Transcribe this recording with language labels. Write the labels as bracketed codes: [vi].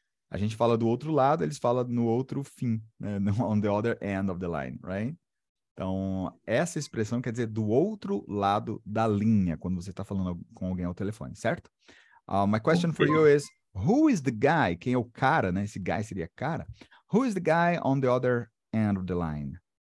[pt] A gente fala do outro lado, eles falam no outro fim. Né? [en] On the other end of the line, right? [pt] Então, essa expressão quer dizer do outro lado da linha, quando você está falando com alguém ao telefone, certo? [en] My question for you is, who is the guy? [pt] Quem é o cara, né? Esse guy seria cara. [en] Who is the guy on the other end of the line?